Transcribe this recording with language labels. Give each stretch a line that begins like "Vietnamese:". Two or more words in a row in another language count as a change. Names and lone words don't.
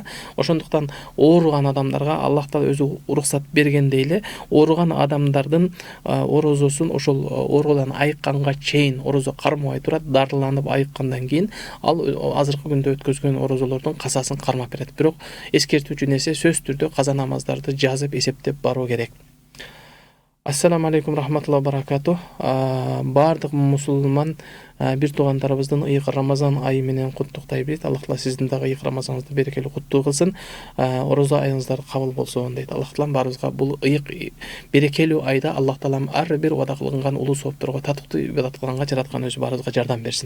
Kyrgyz: Ошондуктан ооруган адамдарга Аллах Таала өзү уруксат бергендей эле ооруган адамдардын орозосун ошол оорудан айыкканга чейин орозо кармабай турат, дарыланып айыккандан кийин ал азыркы күндө өткөзгөн орозолордун казасын кармап берет. Бирок эскертүүчү нерсе сөзсүз түрдө каза намаздарды жазып эсептеп баруу керек.
Arabic: السلام عليكم رحمة الله بركاته.
Kyrgyz: Бардык мусулман бир туугандарыбыздын ыйык Рамазан айы менен куттуктайбыз. Аллах Таала сиздин дагы ыйык Рамазаныңызды берекелүү куттуу кылсын. Орозо айыңыздар кабыл болсун дейт. Аллах Таала баарыбызга бул ыйык берекелүү айда Аллах Таала ар бир вада кылынган улуу соопторго татыктуу ибадат кылганга жараткан өзү баарыбызга жардам берсин.